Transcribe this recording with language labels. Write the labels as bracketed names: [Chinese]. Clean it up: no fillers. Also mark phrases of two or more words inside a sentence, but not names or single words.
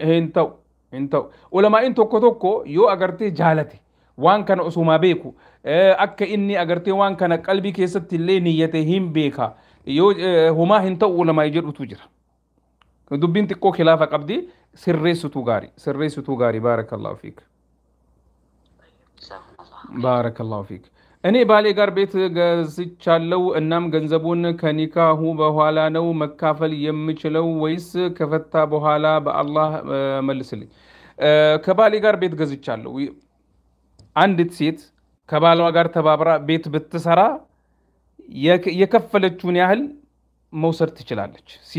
[Oromo] hin ta'u ulamaa'in tokko yoo agartee jaalate waan kana osuma beeku akka inni agartee waan kana qalbii keessatti illee niyyate hin beeka yoo humaa hin ta'u ulamaa'ii jedhutu jira dubbiin xiqqoo khilaafa qabdi sirreessituu gaarii [Arabic] بارك الله فيك بارك الله فيك [Amharic] እኔ ባሌ ጋር ቤት ገዝቻለሁ እናም ገንዘቡን ከኒካሁ በኋላ ነው መካፈል የምችለው ወይስ ከፈታ በኋላ በአላህ መልስልኝ ከባሌ ጋር ቤት ገዝቻለሁ አንዲት ሴት ከባሏ ጋር ተባብራ ቤት ብትሰራ የከፈለችውን ያህል መውሰድ ትችላለች